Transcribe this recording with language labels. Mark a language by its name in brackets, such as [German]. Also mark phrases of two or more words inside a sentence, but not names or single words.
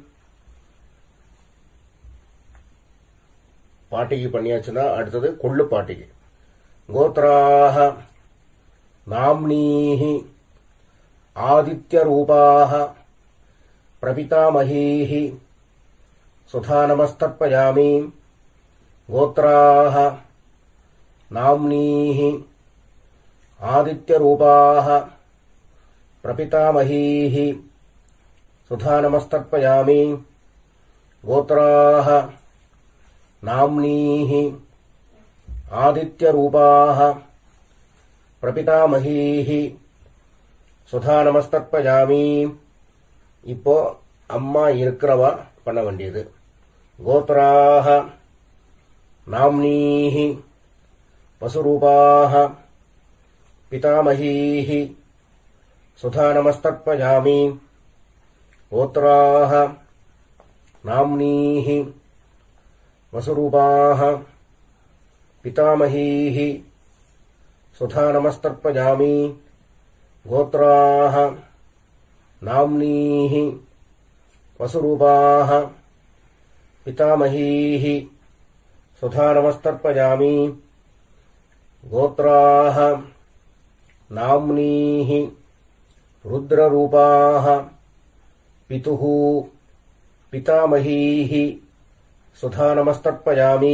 [Tamil] பாட்டிக்கு பண்ணியாச்சுன்னா அடுத்தது கொள்ளு பாட்டிக்கு. [Sanskrit] गोत्राः नाम्नीः आदित्यरूपाः प्रपितामहीः सुधा नमस्तर्पयामि. गोत्राः नाम्नीः आदित्यरूपाः प्रपितामहीः सुधा नमस्तर्पयामि गोत्राः नाम्नीः आदित्यरूपाः प्रपितामहीः सुधा नमस्तर्पयामि. [Tamil] இப்போ அம்மா இருக்கிறவா பண்ண வேண்டியது. [Sanskrit] गोत्राः नाम्नीः वसुरूपाः पितामहीः सुधा नमस्तर्पयामि. गोत्राः नाम्नीः वसुरूपाः पितामहीः सुधा नमस्तर्पयामि. गोत्राः नाम्नीः वसुरूपाः पितामहीः सुधा नमस्तर्पयामि. गोत्राः नाम्नीः रुद्ररूपाः पितुः पितामहीः सुधा नमस्तर्पयामि.